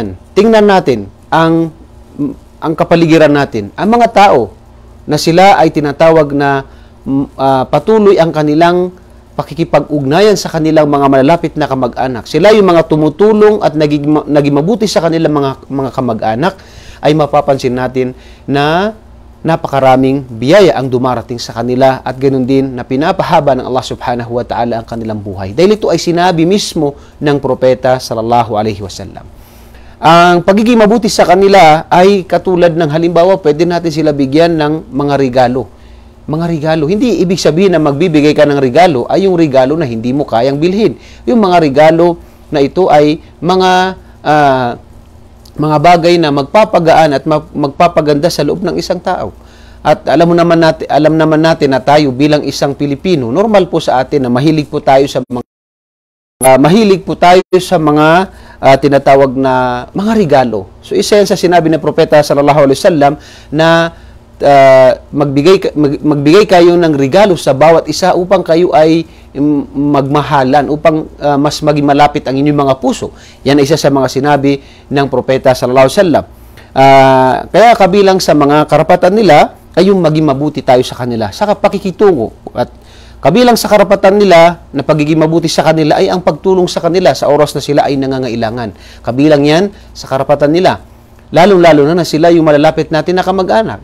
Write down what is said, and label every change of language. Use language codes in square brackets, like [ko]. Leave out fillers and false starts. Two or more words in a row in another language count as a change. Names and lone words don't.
[tl] Tingnan natin ang kapaligiran natin, ang mga tao na sila ay tinatawag na patuloy ang kanilang pakikipag-ugnayan sa kanilang mga malalapit na kamag-anak. Sila yung mga tumutulong at naging mabuti sa kanilang mga kamag-anak, ay mapapansin natin na napakaraming biyaya ang dumarating sa kanila at ganoon din na pinapahaba ng [ar] Allah subhanahu wa ta'ala [tl] ang kanilang buhay. Dahil ito ay sinabi mismo ng propeta [ar] sallallahu alaihi wasallam. [tl] Ang pagiging mabuti sa kanila ay katulad ng halimbawa, pwede natin sila bigyan ng mga regalo. Mga regalo. Hindi ibig sabihin na magbibigay ka ng regalo ay yung regalo na hindi mo kayang bilhin. Yung mga regalo na ito ay mga bagay na magpapagaan at magpapaganda sa loob ng isang tao. At alam naman natin na tayo bilang isang Pilipino, normal po sa atin na mahilig po tayo sa mga tinatawag na mga regalo. So isa yan sa sinabi ng propeta [ar] sallallahu alaihi wasallam [tl] na magbigay kayo ng regalo sa bawat isa upang kayo ay magmahalan, upang mas maging malapit ang inyong mga puso. Yan ay isa sa mga sinabi ng propeta [ar] sallallahu alaihi wasallam. [tl] Kaya kabilang sa mga karapatan nila ay yung maging mabuti tayo sa kanila sa pakikitungo. At kabilang sa karapatan nila na pagiging mabuti sa kanila ay ang pagtulong sa kanila sa oras na sila ay nangangailangan. Kabilang yan sa karapatan nila. Lalong-lalo na sila yung malalapit natin na kamag-anak.